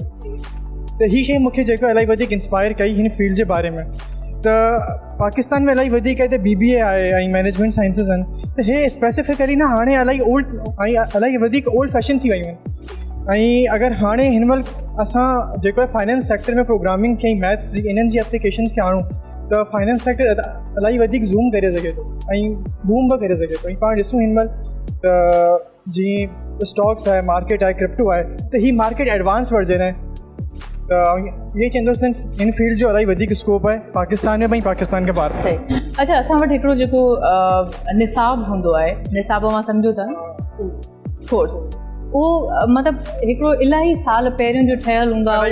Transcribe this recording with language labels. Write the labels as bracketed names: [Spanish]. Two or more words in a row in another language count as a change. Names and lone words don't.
[Sindhi] त हीअ शइ मूंखे जेको इलाही वधीक इंस्पायर कई हिन फील्ड जे बारे में। त पाकिस्तान में इलाही वधीक हिते BBA आहे ऐं [English] management sciences [Sindhi] आहिनि, त हे स्पेसिफिकली न हाणे इलाही ओल्ड ऐं इलाही वधीक [English] old fashion [Sindhi] थी वियूं आहिनि। ऐं अगरि हाणे हिन महिल असां जेको आहे [English] finance sector [Sindhi] में प्रोग्रामिंग खे मैथ्स जी इन्हनि जी एप्लीकेशन्स खे आणूं त [English] finance sector [Sindhi] इलाही वधीक ज़ूम करे सघे थो ऐं बूम बि करे सघे थो। ऐं पाण ॾिसूं हिन महिल त जीअं स्टॉक्स आहे, मार्केट आहे, क्रिप्टो आहे, त हीअ मार्केट [English] advance version [Sindhi] आहे। त इहे चवंदुसि हिन फील्ड जो इलाही वधीक स्कोप आहे पाकिस्तान में, पाकिस्तान के ॿार। सही। अच्छा, असां वटि हिकिड़ो जेको निसाब हूंदो आहे, निसाब मां सम्झो था कोर्स, उहो मतिलबु हिकिड़ो इलाही साल पहिरियों जो ठहियलु हूंदो आहे।